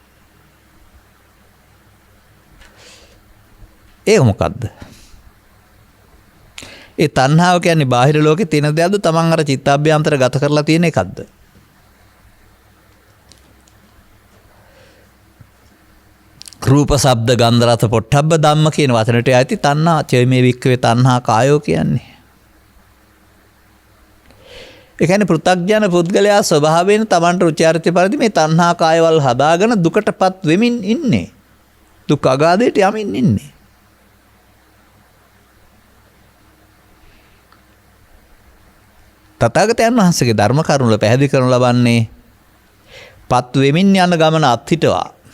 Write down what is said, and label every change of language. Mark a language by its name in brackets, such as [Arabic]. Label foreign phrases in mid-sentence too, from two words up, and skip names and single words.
[Sinhala] ඒක මොකද්ද? ඒ තණ්හාව කියන්නේ බාහිර ලෝකේ තියෙන දෙයක්ද තමන් අර චිත්තාභ්‍යන්තර ගත කරලා තියෙන එකක්ද? [Pali] රූප ශබ්ද ගන්ධ රස පොට්ටබ්බ ධම්ම [Sinhala] කියන වචනට ඇති [Pali] තණ්හා චේමේ වික්කවේ තණ්හා කායෝ කියන්නේ. [Sinhala] ඒ කියන්නේ පෘථග්ජන පුද්ගලයා ස්වභාවයෙන් තමන්ට රුචි අරුචි පරිදි මේ තණ්හා කායවල හදාගෙන දුකටපත් වෙමින් ඉන්නේ. දුක් අගාධයට යමින් ඉන්නේ. තථාගතයන් වහන්සේගේ ධර්ම කරුණු වල පැහැදිලි කරනු ලබන්නේ පත් වෙමින් යන ගමන අත්හිටවා.